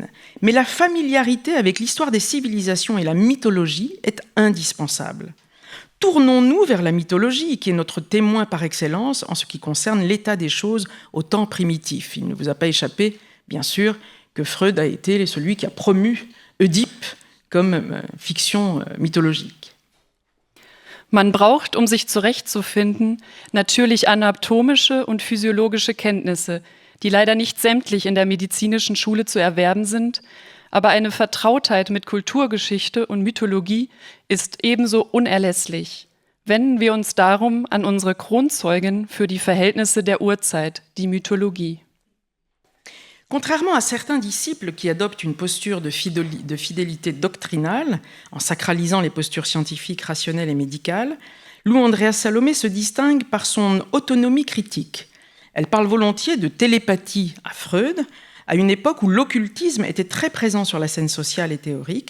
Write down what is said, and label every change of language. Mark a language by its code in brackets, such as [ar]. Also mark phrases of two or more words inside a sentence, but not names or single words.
[fr] Mais la familiarité avec l'histoire des civilisations et la mythologie est indispensable. Tournons-nous vers la mythologie, qui est notre témoin par excellence en ce qui concerne l'état des choses au temps primitif. Il ne vous a pas échappé, bien sûr, que Freud a été celui qui a promu Oedipe comme fiction mythologique. [de] Man braucht, um sich zurechtzufinden, natürlich anatomische und physiologische Kenntnisse, die leider nicht sämtlich in der medizinischen Schule zu erwerben sind, aber eine Vertrautheit mit Kulturgeschichte und Mythologie ist ebenso unerlässlich. Wenden wir uns darum an unsere Kronzeugin für die Verhältnisse der Urzeit, die Mythologie. [fr] Contrairement à certains disciples qui adoptent une posture de fidélité doctrinale, en sacralisant les postures scientifiques, rationnelles et médicales, Lou Andreas Salomé se distingue par son autonomie critique. Elle parle volontiers de télépathie à Freud, à une époque où l'occultisme était très présent sur la scène sociale et théorique.